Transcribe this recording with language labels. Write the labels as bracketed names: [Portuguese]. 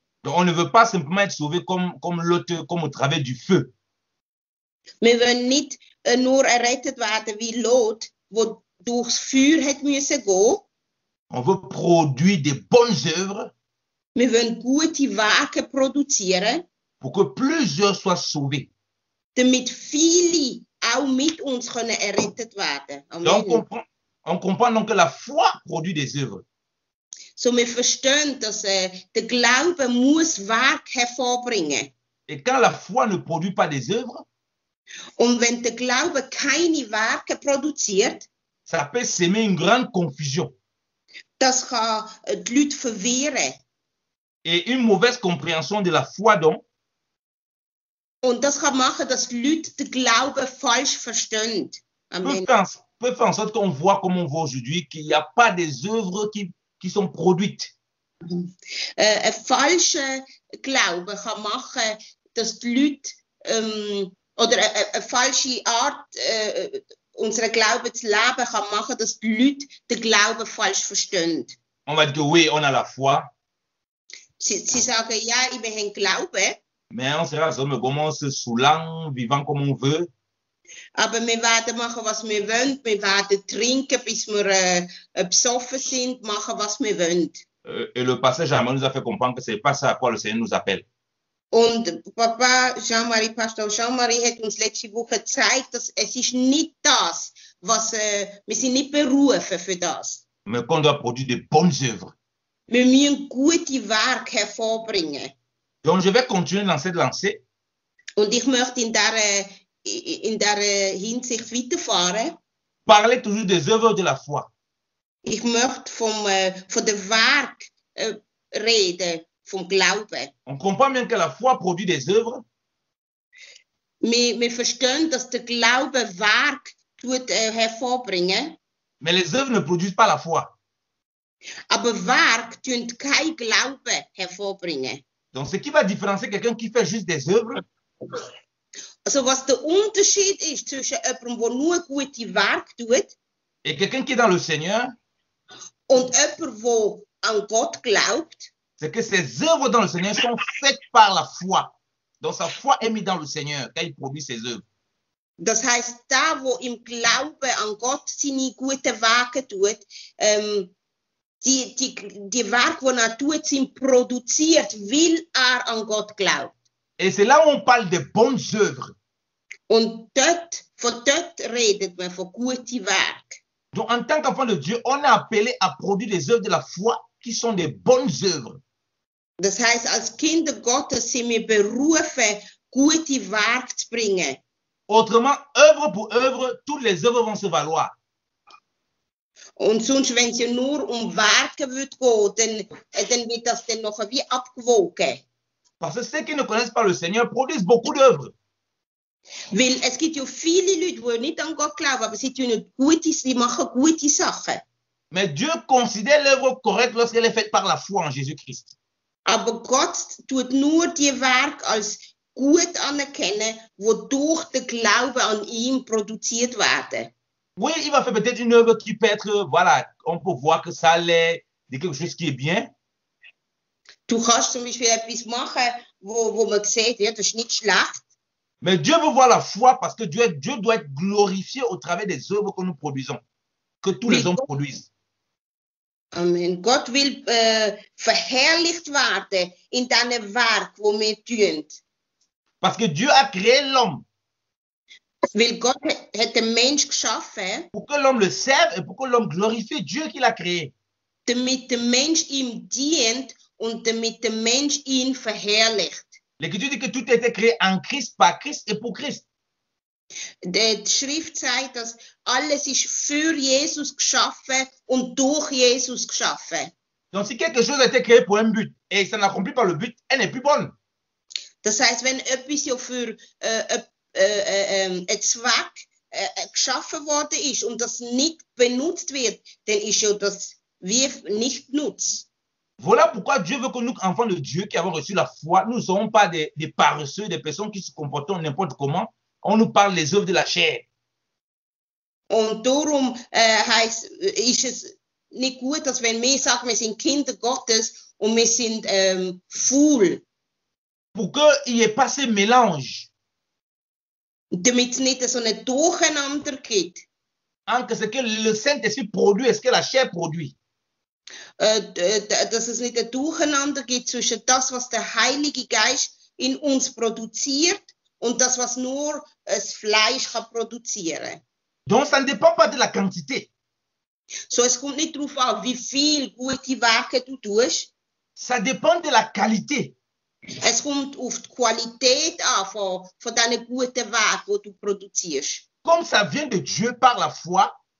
[French] Donc on ne veut pas simplement être sauvé comme l'autre, comme au travers du feu. [German] Wir wollen nicht nur errettet werden wie Lot, wo durchs Feuer hat müssen gehen. [French] On veut produire des bonnes œuvres. [German] Wir wollen gute Werke produzieren. [French] Pour que plusieurs soient sauvés. [German] Damit viele auch mit uns können errettet werden. [French] On comprend donc que la foi produit des œuvres. [German] So wir verstehen, dass der Glaube muss Werk hervorbringen. [French] Et quand la foi ne produit pas des œuvres, [German] und wenn der Glaube keine Werke produziert, [French] ça peut semer une grande confusion. [German] Das kann die Leute verwirren. [French] Et une mauvaise compréhension de la foi donc. [German] Und das kann machen, dass die Leute den Glauben falsch verstehen. [French] Peut faire en sorte qu'on voit comme on voit aujourd'hui qu'il n'y a pas des œuvres qui sont produites. [German] Ein falscher Glaube kann machen, dass die Leute oder eine falsche Art unserer Glauben zu leben kann machen, dass die Leute den Glauben falsch verstehen. [French] On va dire oui, on a la foi. [German] Sie sagen ja, wir haben Glauben. [French] Mais on sera comment se saoulant, vivant comme on veut. [German] Aber wir werden machen, was wir wollen. Wir werden trinken, bis wir besoffen sind, machen, was wir wollen. [French] Et le passage Jean-Marie nous a fait comprendre que ce n'est pas ça à quoi le Seigneur nous appelle. [German] Und Papa Jean-Marie, Pastor Jean-Marie hat uns letzte Woche gezeigt, dass es ist nicht das, was wir sind nicht berufen für das. [French] Mais qu'on doit produire de bonnes œuvres. [German] Wir müssen gute Werke hervorbringen. [French] Donc je vais continuer dans cette lancée. [German] Und ich möchte in der Hinsicht weiterfahren. [French] parler toujours des œuvres de la foi. [German] Ich möchte von der Werk reden, vom Glauben. [French] On comprend bien que la foi produit des œuvres, [German] Wir verstehen, dass der Glaube Werk hervorbringen, [French] mais les œuvres ne produisent pas la foi. [German] aber Werk tun kein Glaube hervorbringen. [French] Donc, ce qui va différencier quelqu'un qui fait juste des œuvres [German] Also was der Unterschied ist zwischen jemandem, der nur gute Werke tut, [French] et quelqu'un qui est dans le Seigneur, [German] und jemand, der an Gott glaubt, [French] c'est que ces œuvres dans le Seigneur sont faites par la foi. Donc, sa foi est mise dans le Seigneur quand il produit ses œuvres. [German] das heisst, der, der im Glauben an Gott seine guten Werke tut, die Werke, die er tut, sind produziert, weil er an Gott glaubt. [French] Et c'est là où on parle de bonnes œuvres. [German] Und von dort redet man von guten Werken. [French] Donc, en tant qu'enfant de Dieu, on est appelé à produire des œuvres de la foi qui sont des bonnes œuvres. [German] Das heisst, als Kinder Gottes sind wir berufen, gute Werke zu bringen. [French] Autrement, œuvre pour œuvre, toutes les œuvres vont se valoir. [German] Und sonst, wenn es ja nur Werke wird gehen, dann wird das dann noch wie abgewogen. [French] Parce que ceux qui ne connaissent pas le Seigneur produisent beaucoup d'œuvres. [German] Weil es gibt ja viele Leute, die nicht an Gott glauben, aber sie machen gute Sachen. [French] Mais Dieu considère l'œuvre correcte lorsqu'elle est faite par la foi en Jésus-Christ. [German] Aber Gott tut nur die Werke als gut anerkennen, die durch den Glauben an ihm produziert werden. [French] Oui, il va faire peut-être une œuvre qui peut être, voilà, on peut voir que ça l'est de quelque chose qui est bien. [German] Du kannst zum Beispiel etwas machen, wo man sieht, ja, das ist nicht schlecht. [French] Mais Dieu veut voir la foi parce que Dieu doit être glorifié au travers des œuvres que nous produisons, que tous les hommes produisent. Amen. [German] Gott will verherrlicht werden in diesen Werk, wo wir tun. [French] Parce que Dieu a créé l'homme [German] Weil Gott hat den Mensch geschaffen, [French] pour que l'homme le serve et pour que l'homme glorifie Dieu qui l'a créé. [German] damit der Mensch ihm dient und damit der Mensch ihn verherrlicht. [French] L'Écriture dit que tout a été créé en Christ, par Christ et pour Christ. [German] Die Schrift sagt, dass alles ist für Jesus geschaffen und durch Jesus geschaffen. [French] Donc si quelque chose a été créé pour un but et ça n'accomplit pas le but, elle n'est plus bonne. [German] Das heißt, wenn etwas ja für einen Zweck geschaffen worden ist und das nicht benutzt wird, dann ist ja das wie nicht nutz. [French] Voilà pourquoi Dieu veut que nous, enfants de Dieu qui avons reçu la foi, nous ne serons pas des paresseux, des personnes qui se comportent n'importe comment. On nous parle des œuvres de la chair. [German] Und darum ist es nicht gut, dass wenn wir sagen, wir sind Kinder Gottes und wir sind faul. [French] Pour qu'il n'y ait pas ce mélange [German] Damit es nicht so ein Durcheinander gibt. [French] entre ce que le Saint-Esprit produit et ce que la chair produit. [German] Dass es nicht ein Durcheinander gibt zwischen das, was der Heilige Geist in uns produziert und das, was nur das Fleisch kann produzieren. [French] Donc, ça ne dépend pas de la quantité. [German] So, es kommt nicht darauf an, wie viel gute Werke du tust. [French] Ça dépend de la qualité. [German] Es kommt auf die Qualität an von diesen guten Werken, die du produzierst. [French] Comme ça vient de Dieu par la foi,